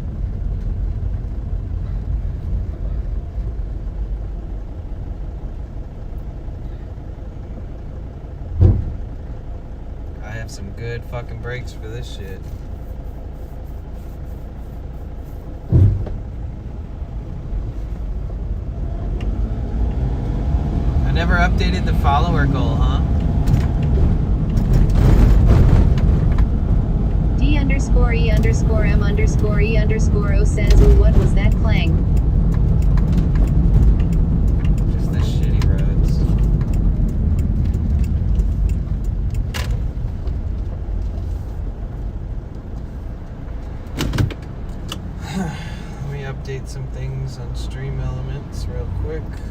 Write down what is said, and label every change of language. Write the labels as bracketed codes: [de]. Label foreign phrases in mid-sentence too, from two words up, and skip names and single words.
[en] I have some good fucking brakes for this shit. I never updated the follower goal, huh? D_E_M_E_O says, ooh, what was that clang? Just the shitty roads. Let me update some things on Stream Elements real quick.